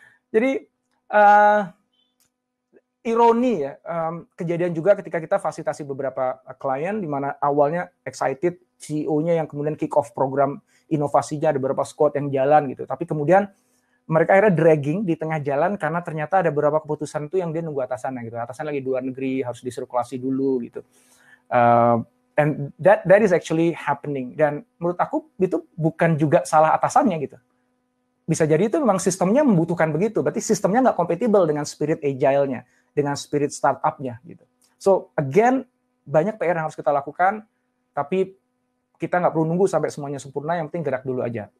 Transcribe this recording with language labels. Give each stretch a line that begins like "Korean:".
Indonesian: Jadi ironi ya, kejadian juga ketika kita fasilitasi beberapa klien di mana awalnya excited, CEO-nya yang kemudian kick off program inovasinya, ada beberapa squad yang jalan gitu. Tapi kemudian mereka akhirnya dragging di tengah jalan karena ternyata ada beberapa keputusan itu yang dia nunggu atasannya gitu. Atasan lagi di luar negeri, harus disirkulasi dulu gitu.
English: And that is actually happening.
Indonesian: Dan menurut aku itu bukan juga salah atasannya gitu. Bisa jadi itu memang sistemnya membutuhkan begitu. Berarti sistemnya nggak compatible dengan spirit agile-nya, dengan spirit startup-nya gitu. So again, banyak PR yang harus kita lakukan, tapi kita nggak perlu nunggu sampai semuanya sempurna. Yang penting gerak dulu aja.